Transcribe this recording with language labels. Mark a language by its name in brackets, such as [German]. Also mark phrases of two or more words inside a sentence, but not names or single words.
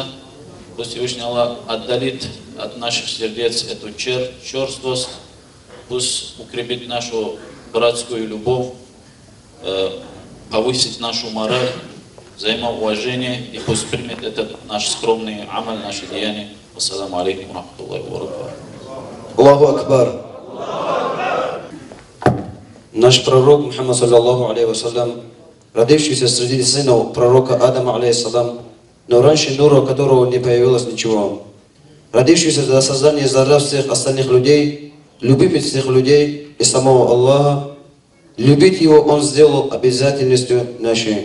[Russian] Пусть Всевышний Аллах отдалит от наших сердец эту черствость. Пусть укрепит нашу братскую любовь, повысит нашу мораль, взаимоуважение. И пусть примет этот наш скромный амаль, наше деяние. [Arabic] السلام عليكم ورحمة الله وبركاته. الله أكبر. [Russian] Наш пророк Мухаммад, [Arabic] صلى الله عليه وسلم, [Russian] родившийся среди сынов пророка Адама, алейхиссалам, но раньше нура которого не появилось ничего, родившийся для создания зара всех остальных людей, любимец всех людей и самого Аллаха, любить его он сделал обязательностью нашей.